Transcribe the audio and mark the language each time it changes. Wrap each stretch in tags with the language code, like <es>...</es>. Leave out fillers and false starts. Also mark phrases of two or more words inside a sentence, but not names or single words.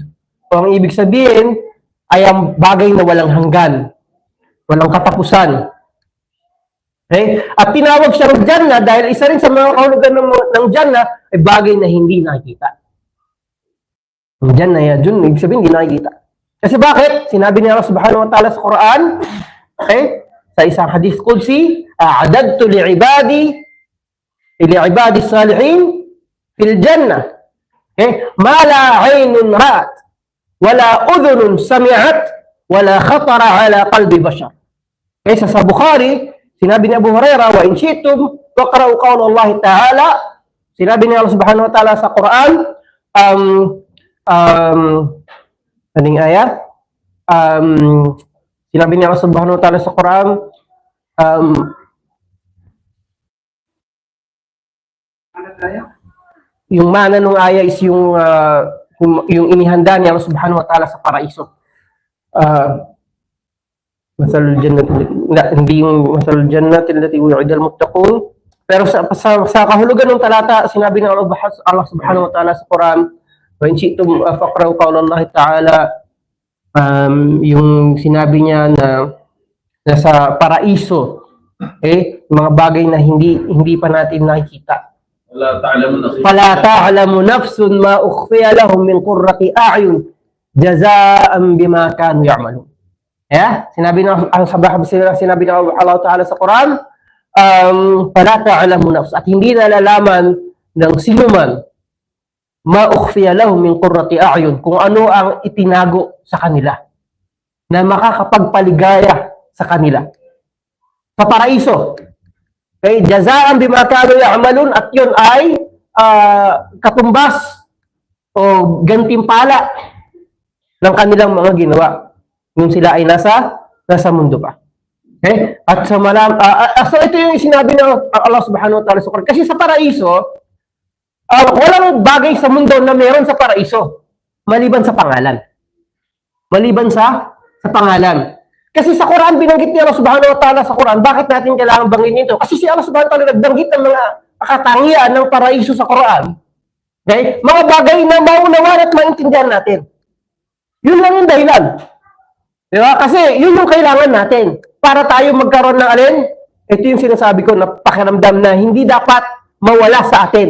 <tl>O ang ibig sabihin ay ang bagay na walang hanggan, walang katapusan. At tinawag siyang Jannah dahil isa rin sa mga kahulugan ng Jannah ay bagay na hindi nakikita. Ang Jannah yan, ibig sabihin hindi nakikita. Kasi bakit? Sinabi ni Allah</tl> <ar>سبحانه وتعالى</ar> <tl>sa Quran, sa isang</tl> <ar>حديث قدسي, أعددت لعبادي الصالحين في الجنة. ما لا عين رأت ولا أذن سمعت ولا خطر على قلب بشر.</ar> <tl>Sa Bukhari, sinabi ni Abu Hurairah,</tl> <ar>وإن شئتم فاقرؤوا قول الله تعالى.</ar> <tl>Sinabi ni Allah</tl> <ar>سبحانه وتعالى</ar> <tl>sa Quran, aning ayat? Sinabi ni Allah</tl> <ar>سبحانه وتعالى</ar> <tl>sa Quran, yung mana nung aya is yung inihanda ni Allah</tl> <ar>سبحانه وتعالى</ar> <tl>sa paraiso.</tl> <ar>مثل الجنة,</ar> <tl>hindi yung</tl> <ar>مثل الجنة التي وعد المتقون.</ar> <tl>Pero sa kahulugan ng talata, sinabi ng Allah</tl> <ar>سبحانه وتعالى</ar> <tl>sa Quran,</tl> <ar>وإن شئتم فاقرؤوا قول الله تعالى,</ar> <tl>yung sinabi niya na sa paraiso, mga bagay na hindi pa natin nakikita.</tl> <ar>فلا تعلم نفس ما أخفي لهم من قرة أعين جزاء بما كانوا يعملون.</ar> <tl>Sinabi ng Allah Ta'ala sa Quran,</tl> <ar>فلا تعلم نفس,</ar> <tl>at hindi nalalaman ng sinuman</tl> <ar>ما أخفي لهم من قرة أعين,</ar> <tl>kung ano ang itinago sa kanila na makakapagpaligaya sa kanila sa paraiso.</tl> <ar>جزاء بما كانوا يعملون,</ar> <tl>at yun ay katumbas o gantimpala ng kanilang mga ginawa nung sila ay nasa mundo pa. Okay? At sa so ito yung sinabi ng Allah</tl> <ar>سبحانه وتعالى</ar> <tl>sa Quran. Kasi sa paraiso, walang bagay sa mundo na meron sa paraiso. Maliban sa pangalan. Maliban sa pangalan. Kasi sa Quran, binanggit ni Allah</tl> <ar>سبحانه وتعالى</ar> <tl>sa Quran, bakit natin kailangan banggitin ito? Kasi si Allah</tl> <ar>سبحانه وتعالى</ar> <tl>nagbanggit ng mga katangian ng paraiso sa Quran. Okay? Mga bagay na maunawan at maintindihan natin. Yun lang yung dahilan. Di ba? Kasi yun yung kailangan natin. Para tayo magkaroon ng alin, ito yung sinasabi ko na pakiramdam na hindi dapat mawala sa atin.</tl>